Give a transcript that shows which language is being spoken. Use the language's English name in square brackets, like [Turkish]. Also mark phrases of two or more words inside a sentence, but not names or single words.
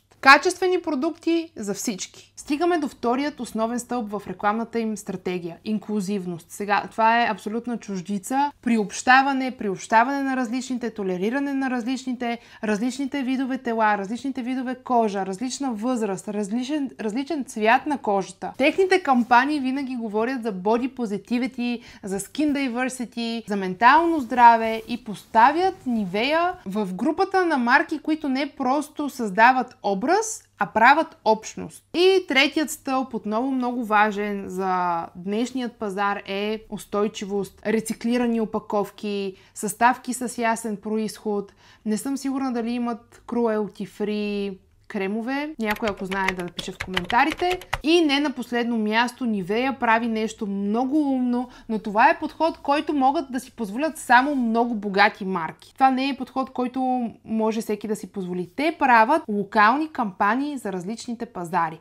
[Bulgarian] Качествени продукти за всички. Стигаме до вторият основен стълб в рекламната им стратегия – инклюзивност. Сега, това е абсолютна чуждица. Приобщаване на различните, толериране на различните видове тела, различните видове кожа, различна възраст, различен цвят на кожата. Техните кампании винаги говорят за [English] body positivity, [Bulgarian] за [English] skin diversity, [Bulgarian] за ментално здраве и поставят Nivea в групата на марки, които не просто създават образ, а правят общност. И третият стълб, отново много важен за днешният пазар, е устойчивост, рециклирани опаковки, съставки с ясен произход. Не съм сигурна дали имат cruelty-free кремове. Някой, ако знае, да напише в коментарите. И не на последно място, Nivea прави нещо много умно, но това е подход, който могат да си позволят само много богати марки. Това не е подход, който може всеки да си позволи. Те правят локални кампании за различните пазари.